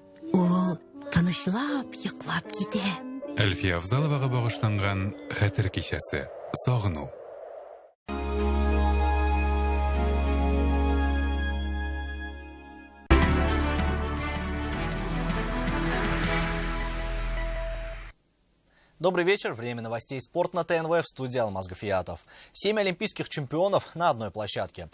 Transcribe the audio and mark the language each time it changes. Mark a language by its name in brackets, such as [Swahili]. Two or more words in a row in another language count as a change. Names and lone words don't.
[Tatar] Ул тынычлап йоклап китә. Әлфия Авзаловага багышланган хәтер кичәсе. Сагыну. [Russian] Добрый вечер. Время новостей «Спорт» на ТНВ, в студии Алмаз Гафиятов. 7 олимпийских чемпионов на одной площадке.